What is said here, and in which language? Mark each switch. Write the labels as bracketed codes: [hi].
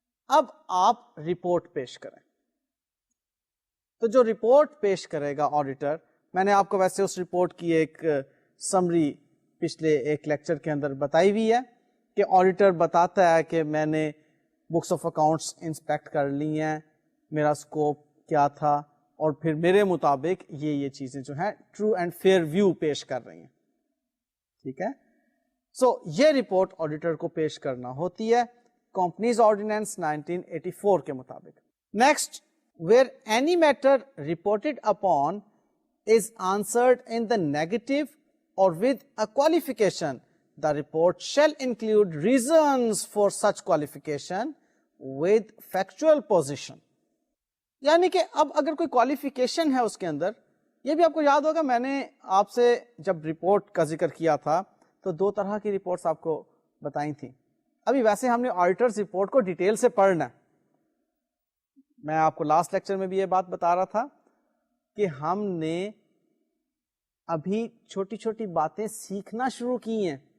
[ur] اب آپ رپورٹ پیش کریں. تو جو رپورٹ پیش کرے گا آڈیٹر، میں نے آپ کو ویسے اس رپورٹ کی ایک سمری پچھلے ایک لیکچر کے اندر بتائی ہوئی ہے کہ آڈیٹر بتاتا ہے کہ میں نے بکس آف اکاؤنٹس انسپیکٹ کر لی ہیں، میرا اسکوپ کیا تھا، اور پھر میرے مطابق یہ چیزیں جو ہیں [en] true and fair view [ur] پیش کر رہی ہیں. ٹھیک ہے. سو یہ رپورٹ آڈیٹر کو پیش کرنا ہوتی ہے کمپنیز آرڈیننس 1984 کے مطابق. [en] Next, where any matter reported upon is answered in the negative or with a qualification, the report shall include reasons for such qualification with factual position. [ur] یعنی کہ اب اگر کوئی qualification ہے اس کے اندر، یہ بھی آپ کو یاد ہوگا میں نے آپ سے جب رپورٹ کا ذکر کیا تھا تو دو طرح کی رپورٹس آپ کو بتائی تھیں. ابھی ویسے ہم نے آڈیٹرز رپورٹ کو ڈیٹیل سے پڑھنا ہے. میں آپ کو لاسٹ لیکچر میں بھی یہ بات بتا رہا تھا کہ ہم نے ابھی چھوٹی چھوٹی باتیں سیکھنا شروع کی ہیں.